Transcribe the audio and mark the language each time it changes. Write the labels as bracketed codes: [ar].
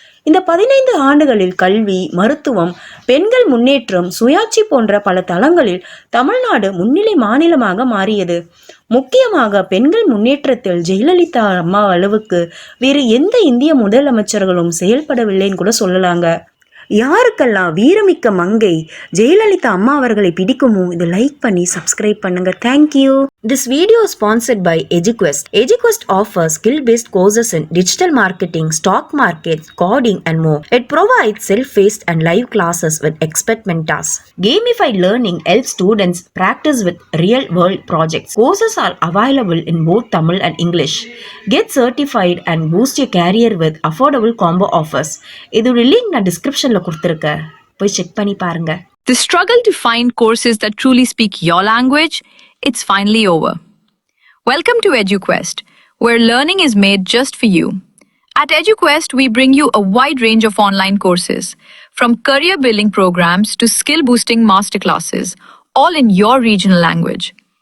[ta] இந்த 15 ஆண்டுகளில் கல்வி, மருத்துவம், பெண்கள் முன்னேற்றம், சுயாட்சி போன்ற பல தளங்களில் தமிழ்நாடு முன்னிலை மாநிலமாக மாறியது. முக்கியமாக பெண்கள் முன்னேற்றத்தில் ஜெயலலிதா அம்மா அளவுக்கு வேறு எந்த இந்திய முதலமைச்சர்களும் செயல்படவில்லைன்னு கூட சொல்லலாங்க. யாருக்கெல்லாம் வீரமிக்க மங்கை ஜெயலலிதா அம்மா அவர்களை பிடிக்குமோ இதை லைக் பண்ணி சப்ஸ்கிரைப் பண்ணுங்க. [en] Thank you. This video is sponsored by EduQuest. EduQuest offers skill-based courses in digital marketing, stock markets, coding and more. It provides self-paced and live classes with expert mentors. Gamified learning helps students practice with real-world projects. Courses are available in both Tamil and English. Get certified and boost your career with affordable combo offers. [ta] இதோட link நான் டிஸ்கிரிப்ஷன்ல கொடுத்திருக்கேன். போய் check பண்ணி பாருங்க. [en] The struggle to find courses that truly speak your language, it's finally over. Welcome to EduQuest, where learning is made just for you. At EduQuest, we bring you a wide range of online courses, from career building programs to skill boosting masterclasses, all in your regional language.